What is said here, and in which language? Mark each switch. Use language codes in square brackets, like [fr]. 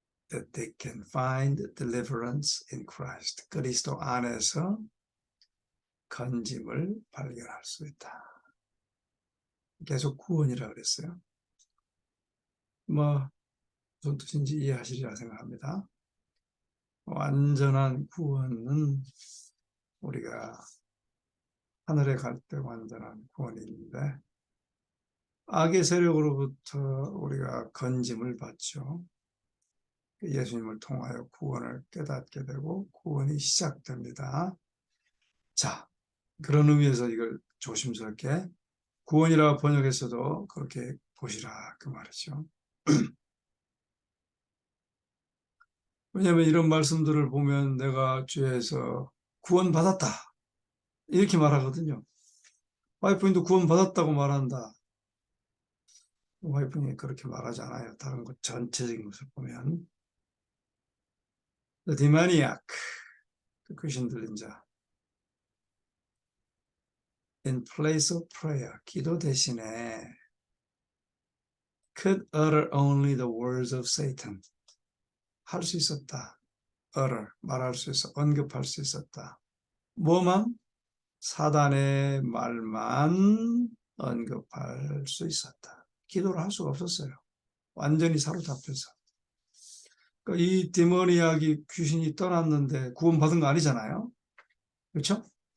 [en] That they can find deliverance in Christ. [ko] 그리스도 안에서 건짐을 발견할 수 있다. 계속 구원이라고 그랬어요. 무슨 뜻인지 이해하시리라 생각합니다. 완전한 구원은 우리가 하늘에 갈 때 완전한 구원이 있는데 악의 세력으로부터 우리가 건짐을 받죠. 예수님을 통하여 구원을 깨닫게 되고 구원이 시작됩니다. 자, 그런 의미에서 이걸 조심스럽게 구원이라 번역해서도 그렇게 보시라 그 말이죠. 왜냐하면 이런 말씀들을 보면 내가 죄에서 구원받았다 이렇게 말하거든요. 와이프님도 구원받았다고 말한다. 와이프님이 그렇게 말하지 않아요. 다른 것 전체적인 것을 보면 [en] The demoniac, [ko] 그 귀신 들린 자 [en] in place of prayer, [ko] 기도 대신에 [en] could utter only the words of Satan. [ko] 할 수 있었다. utter, 말할 수 있어, 언급할 수 있었다. 뭐만? 사단의 말만 언급할 수 있었다. 기도를 할 수가 없었어요. 완전히 사로잡혀서. 이 데모니악이 귀신이 떠났는데 구원받은 거 아니잖아요. 그렇죠?